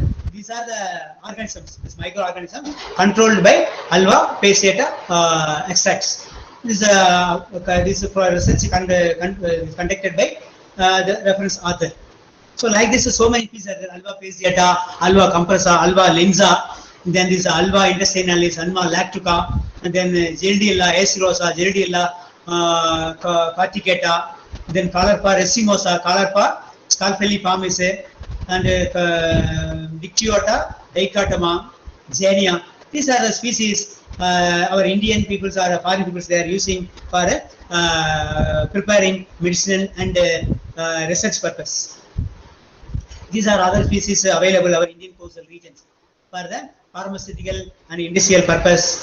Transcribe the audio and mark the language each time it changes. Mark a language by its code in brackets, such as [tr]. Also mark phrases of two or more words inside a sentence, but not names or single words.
[en] These are the organisms, this microorganism controlled by Alba Passeata extracts. This research conducted by the reference author. So like this, so many pieces are there: Alba Passeata, Alba compressa, Alba lenza, then this Alba intestinalis, Alba lactuca, and then Gelidiella acerosa, Gelidiella corticata, then Caulerpa racemosa, Caulerpa scalpelliformis, and Dictyota dichotoma, Xenia. These are the species our Indian peoples or foreign peoples they are using for preparing medicinal and research purpose. These are other species available in our Indian coastal regions for the pharmaceutical and industrial purpose.